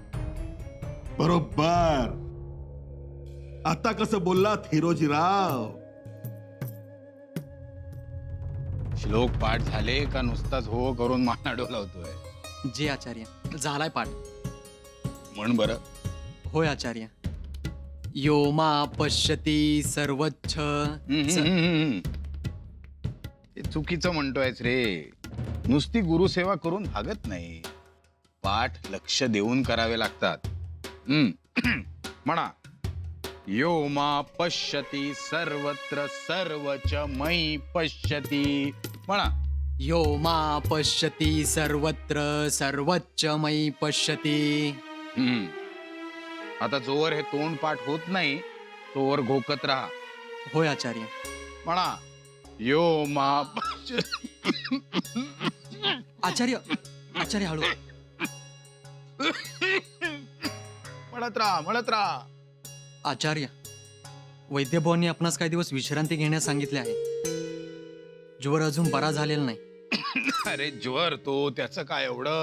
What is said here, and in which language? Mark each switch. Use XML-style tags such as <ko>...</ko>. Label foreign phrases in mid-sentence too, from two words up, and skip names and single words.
<mr>बरोबर. आता कसं बोललात हिरोजीराव? श्लोक पाठ झाले का नुसताच हो करून माना डोलावतोय? जी आचार्य, झालाय पाठ. म्हण बरं. होय आचार्य.</mr> <sa>यो मा पश्यती सर्वच्छ.</sa> <mr>ते चुकीचं म्हणतोयस रे. नुसती गुरुसेवा करून भागत नाही. पाठ लक्ष देऊन करावे लागतात. म्हणा.</mr> <sa>यो मा पश्यती सर्वत्र सर्वच मयी पश्यती.</sa> <mr>म्हणा.</mr> <sa>यो मा पश्यती सर्वत्र सर्वच्च मयि पश्यती.</sa> <mr>आता जोवर हे तोंड पाठ होत नाही तोवर घोकत राहा. होय आचार्य. म्हणा.</mr> <sa>यो मा</sa> <mr>आचार्य, आचार्य हळू. म्हणत राहा, म्हणत राहा. आचार्य, वैद्यभावांनी आपणास काही दिवस विश्रांती घेण्यास सांगितले आहे. ज्वर अजून बरा झालेला नाही. अरे ज्वर तो त्याचं काय एवढं?</mr>